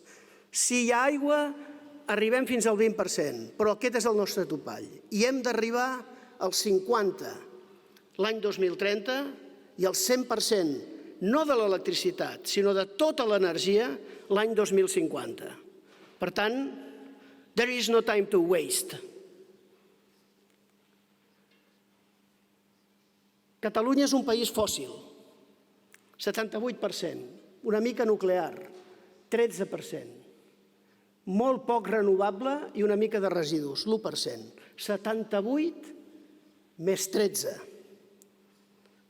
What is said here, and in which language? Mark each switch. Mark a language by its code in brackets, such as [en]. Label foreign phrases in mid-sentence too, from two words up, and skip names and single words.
[ca] Si hi ha aigua, arribem fins al 20%, però aquest és el nostre topall. I hem d'arribar al 50% l'any 2030 i el 100%, no de l'electricitat, sinó de tota l'energia, l'any 2050. Per tant, [en] there is no time to waste. [ca] Catalunya és un país fòssil, 78%, una mica nuclear, 13%, molt poc renovable i una mica de residus, l'1%, 78 més 13.